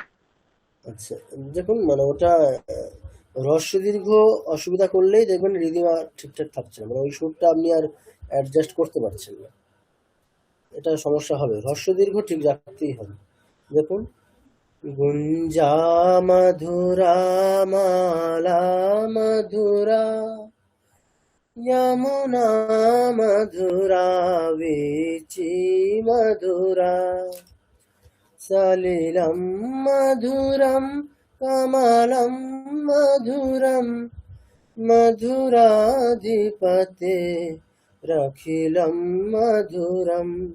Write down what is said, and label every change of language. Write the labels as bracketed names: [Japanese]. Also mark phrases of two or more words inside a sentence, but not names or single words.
[Bangla] আচ্ছা দেখুন মানে ওটা হ্রস্ব দীর্ঘ অসুবিধা করলেই দেখবেন রিদিম ঠিকঠাক থাকছে না, মানে ওই সুরটা আপনি আর অ্যাডজাস্ট করতে পারছেন না। এটা সমস্যা হবে, হ্রস্ব দীর্ঘ ঠিক রাখতেই হবে। [Sanskrit] দেখুন, गुञ्जा मधुरा माला मधुरा यमुना मधुरा वीची मधुरा सलिलं मधुरं कमलं मधुरं मधुराधिपते रखिलं मधुरम्।